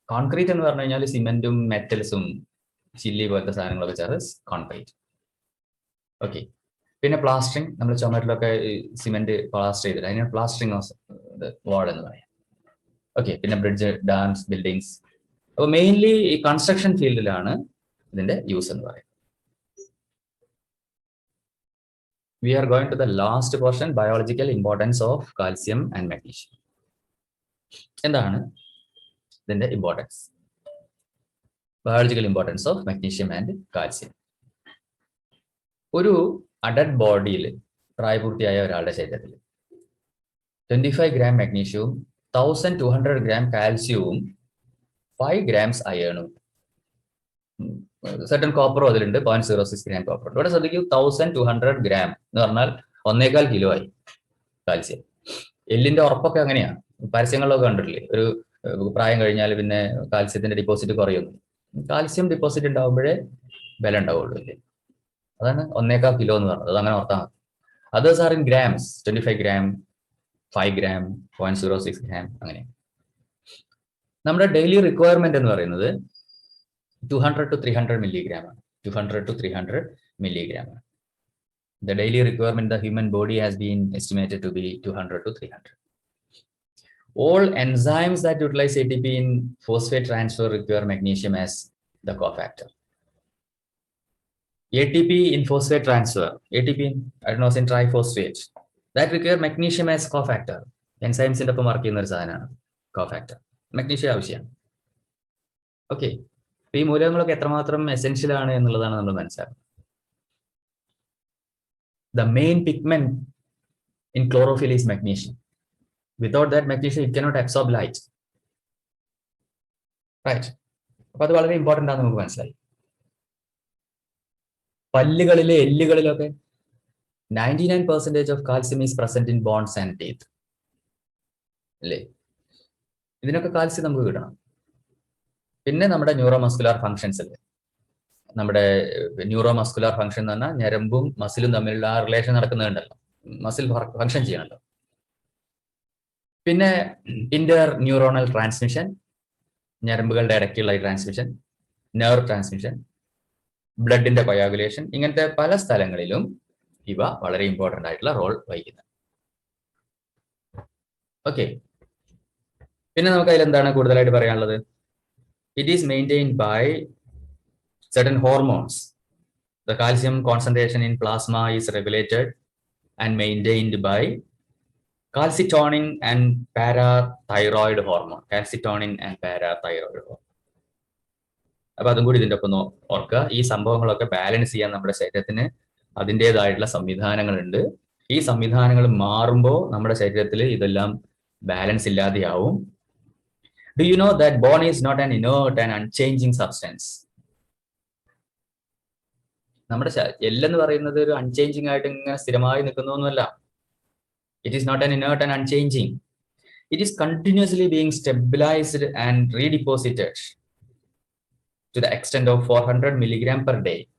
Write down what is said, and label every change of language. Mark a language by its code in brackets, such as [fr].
[ml] Concrete എന്ന് പറഞ്ഞു കഴിഞ്ഞാൽ സിമെന്റും മെറ്റൽസും ചില്ലി പോലത്തെ സാധനങ്ങളൊക്കെ ചേർത്ത് കോൺക്രീറ്റ്. ഓക്കെ. പിന്നെ പ്ലാസ്റ്ററിങ്, നമ്മൾ ചുമരിലൊക്കെ സിമെന്റ് പ്ലാസ്റ്റർ ചെയ്തിട്ട് അതിന് പ്ലാസ്റ്ററിങ് വാൾ എന്ന് പറയാം. ഓക്കെ. പിന്നെ ബ്രിഡ്ജ്, ഡാംസ്, ബിൽഡിങ്സ്. അപ്പോൾ മെയിൻലി ഈ കൺസ്ട്രക്ഷൻ ഫീൽഡിലാണ് ഇതിന്റെ യൂസ് എന്ന് പറയുന്നത്. [en] We are going to the last portion, biological importance of calcium and magnesium. [ml] എന്താണ് ഇതിന്റെ importance? Biological importance of magnesium and calcium. ഒരു അഡൽട്ട് ബോഡിയിൽ, പ്രായപൂർത്തിയായ ഒരാളുടെ ശരീരത്തിൽ 25 ഗ്രാം മാഗ്നീഷ്യവും 1200 ഗ്രാം കാൽസ്യവും 5 ഗ്രാംസ് അയേണും സെർട്ടൺ കോപ്പറും അതിലുണ്ട്, 0.06 ഗ്രാം കോപ്പർ. ഇവിടെ ശ്രദ്ധിക്കൂ, 1200 ഗ്രാം എന്ന് പറഞ്ഞാൽ 1.25 കിലോ ആയി കാൽസ്യം. എല്ലിന്റെ ഉറപ്പൊക്കെ അങ്ങനെയാണ്, പരസ്യങ്ങളിലൊക്കെ കണ്ടിട്ടില്ലേ? ഒരു പ്രായം കഴിഞ്ഞാൽ പിന്നെ കാൽസ്യത്തിന്റെ ഡിപ്പോസിറ്റ് കുറയുന്നു. കാൽസ്യം ഡിപ്പോസിറ്റ് ഉണ്ടാകുമ്പോഴേ ബലം ഉണ്ടാവുള്ളൂ, ഇല്ലേ? അതാണ് 1.25 കിലോ എന്ന് പറഞ്ഞത്. അത് അങ്ങനെ ഓർത്താൽ മതി. [en] Others are in grams, 25 gram, 5 gram, 0.06 gram, അങ്ങനെ. [ml] നമ്മുടെ ഡെയിലി റിക്വയർമെന്റ് എന്ന് പറയുന്നത് [en] 200 to 300 milligram. 200 to 300 milligram. The daily requirement the human body has been estimated to be 200 to 300. All enzymes that utilize ATP in phosphate transfer require magnesium as the cofactor. ATP in phosphate transfer, ATP in adenosine triphosphate, that require magnesium as cofactor. [ml] Enzymes ഒപ്പം work ചെയ്യുന്ന ഒരു സാധനമാണ് cofactor. Magnesium ആവശ്യമാണ്. Okay, ഈ മൂലകങ്ങളൊക്കെ എത്രമാത്രം essential ആണ് എന്നുള്ളതാണ് നമ്മൾ മനസ്സിലാക്കുന്നത്. [en] The main pigment in chlorophyll is magnesium. Without that magnesium, it cannot absorb light. Right? [ml] അപ്പൊ അത് വളരെ ഇമ്പോർട്ടൻ്റ് ആണെന്ന് നമുക്ക് മനസ്സിലായി. പല്ലുകളിലെ എല്ലുകളിലൊക്കെ [en] 99% of calcium is present in bones and teeth. [ml] അല്ലേ? ഇതിനൊക്കെ കാൽസ്യം നമുക്ക് കിട്ടണം. പിന്നെ നമ്മുടെ ന്യൂറോമസ്കുലാർ ഫങ്ഷൻസ് അല്ലേ, നമ്മുടെ ന്യൂറോമസ്കുലാർ ഫങ്ഷൻ എന്ന് പറഞ്ഞാൽ ഞരമ്പും മസിലും തമ്മിലുള്ള ആ റിലേഷൻ നടക്കുന്നുണ്ടല്ലോ, മസിൽ ഫങ്ഷൻ ചെയ്യണല്ലോ. പിന്നെ ഇന്റർ ന്യൂറോണൽ ട്രാൻസ്മിഷൻ, ഞരമ്പുകളുടെ ഇടയ്ക്കുള്ള ഈ ട്രാൻസ്മിഷൻ, നെർവ് ട്രാൻസ്മിഷൻ, ബ്ലഡിന്റെ കൊയാഗുലേഷൻ, ഇങ്ങനത്തെ പല സ്ഥലങ്ങളിലും ഇവ വളരെ ഇമ്പോർട്ടൻ്റ് ആയിട്ടുള്ള റോൾ വഹിക്കുന്നത്. ഓക്കെ, പിന്നെ നമുക്ക് അതിൽ എന്താണ് കൂടുതലായിട്ട് പറയാനുള്ളത്? [en] It is maintained by certain hormones. The calcium concentration in plasma is regulated and maintained by calcitonin and parathyroid hormone. Calcitonin and parathyroid hormone. [ml] അപ്പൊ അതും കൂടി ഇതിൻ്റെ ഒപ്പം ഓർക്കുക. ഈ സംഭവങ്ങളൊക്കെ ബാലൻസ് ചെയ്യാൻ നമ്മുടെ ശരീരത്തിന് അതിൻ്റെതായിട്ടുള്ള സംവിധാനങ്ങളുണ്ട്. ഈ സംവിധാനങ്ങൾ മാറുമ്പോൾ നമ്മുടെ ശരീരത്തിൽ ഇതെല്ലാം balance ഇല്ലാതെയാവും. [en] Do you know that bone is not an inert and unchanging substance? [ml] നമ്മുടെ എല്ലെന്ന് പറയുന്നത് ഒരു അൺചേഞ്ചിങ് ആയിട്ട് ഇങ്ങനെ സ്ഥിരമായി നിൽക്കുന്നൊന്നുമല്ല. [en] It is not an inert and unchanging. It is continuously being stabilised and redeposited to the extent of 400 milligram per day.